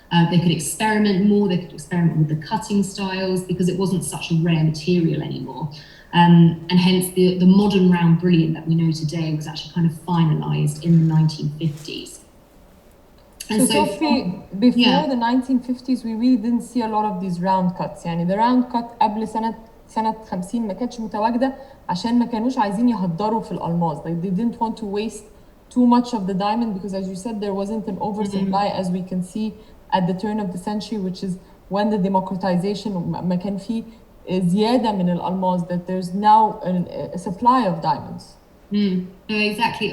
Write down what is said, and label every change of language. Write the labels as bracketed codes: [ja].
[en] They could experiment more, they could experiment with the cutting styles because it wasn't such a rare material anymore. And hence the modern round brilliant that we know today was actually kind of finalized in the 1950s. And so Sophie, before the 1950s, we really didn't see a lot of these round cuts. [ar] يعني [en] the round cut [ar] قبل سنة 50 ما كانتش متواجدة عشان ما كانوش عايزين يهدروا في الألماس. [en] Like they didn't want to waste too much of the diamond because, as you said, there wasn't an oversupply as we can see at the turn of the century, which is when the democratization [ar] ما كان فيه زيادة من الألماس, [en] that there's now a supply of diamonds. Exactly.